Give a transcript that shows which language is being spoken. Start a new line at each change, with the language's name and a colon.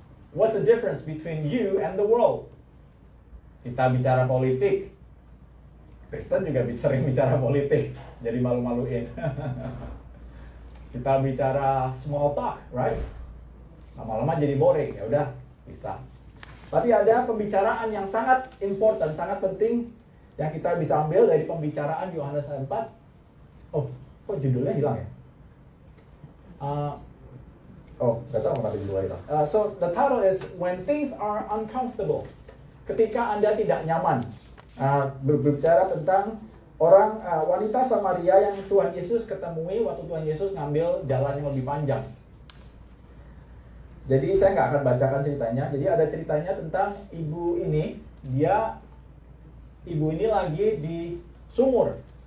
English: What's the difference between you and the world?
Indonesian: Kita bicara politik. Kristen juga sering bicara politik, jadi malu-maluin. Kita bicara small talk, right? Lama-lama jadi boring, ya udah bisa. Tapi ada pembicaraan yang sangat important, sangat penting yang kita bisa ambil dari pembicaraan Yohanes 4. Oh, kok judulnya hilang ya? Nggak tahu kenapa judulnya hilang.
English: So the title is When Things Are Uncomfortable.
Indonesian: Ketika Anda tidak nyaman. Berbicara tentang wanita Samaria yang Tuhan Yesus ketemui waktu Tuhan Yesus ngambil jalan yang lebih panjang. Jadi saya nggak akan bacakan ceritanya. Jadi ada ceritanya tentang ibu ini. Ibu ini lagi di sumur.